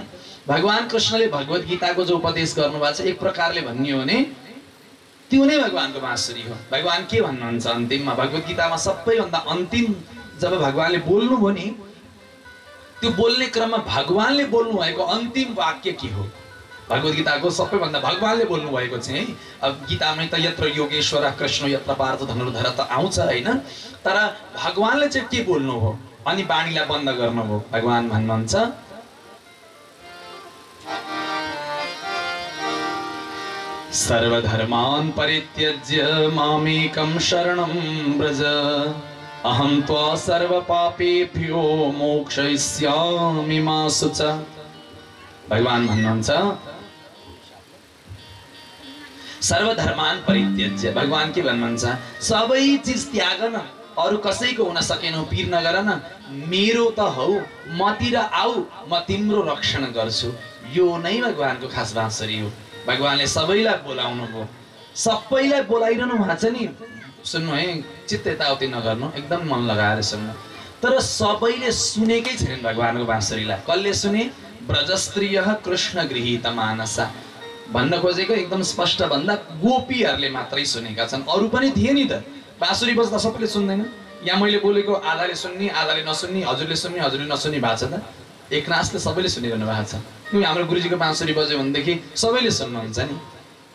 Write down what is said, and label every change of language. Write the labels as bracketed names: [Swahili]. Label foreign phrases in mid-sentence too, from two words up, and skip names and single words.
[Nepali] भगवान कृष्णले भगवत गीताको जो उपदेश गर्नुभएको छ, एक प्रकारले भन्ने हो भने त्यो नै भगवानको बाँसुरी हो। भगवान के भन्नुहुन्छ अन्तिममा? भगवत गीतामा सबैभन्दा अन्तिम जब भगवानले बोल्नुभयो नि, त्यो बोल्ने क्रममा भगवानले बोल्नु भएको अन्तिम वाक्य के हो? भगवत गीताको सबैभन्दा भगवानले बोल्नु भएको चाहिँ, अब गीतामै त [Sanskrit] यत्र योगेश्वर कृष्ण यत्र पार्थ धनुर्धर [Nepali] त आउँछ हैन, तर भगवानले चाहिँ के बोल्नु हो? अनि बाणीलाई बन्द गर्नुभयो। भगवान भन्नुहुन्छ [Sanskrit] सर्वधर्मान् परित्यज्य मामेकं शरणं व्रज अहं त्वा सर्वपापेभ्यो मोक्षयिष्यामि मा शुच। [Nepali] भगवान भन्नुहुन्छ [Sanskrit] सर्वधर्मान् परित्यज्य। [Nepali] भगवान के भन्नुहुन्छ? सबै चीज त्याग न, अरु कसैको हुन सकेनौ पीर नगर न, मेरो त हौ, मतिर आऊ, म तिम्रो रक्षण गर्छु। यो नै भगवानको खास बाँसुरी हो। भगवानले सबैलाई बोलाउनु भयो, सबैलाई बोलाइरहनु भएको छ नि। सुन्नु है, चित्त यताउति नगर्नु, एकदम मन लगाएर सुन्नु। तर सबैले सुनेकै छैनन् भगवानको बाँसुरीलाई। कसले सुने? [Sanskrit] ब्रजस्त्रियः कृष्ण गृहीत मानसा। [Nepali] भन्न खोजेको एकदम स्पष्ट भन्दा गोपीहरूले मात्रै सुनेका छन्, अरू पनि थिए नि त। बाँसुरी बज्दा सबैले सुन्दैन। यहाँ मैले बोलेको आधाले सुन्ने, आधाले नसुन्ने, हजुरले सुन्ने, हजुरले नसुन्ने भएको छ त। एकनासले सबैले सुनिरहनु भएको छ। हाम्रो गुरुजीको बाँसुरी बज्यो भनेदेखि सबैले सुन्नुहुन्छ नि।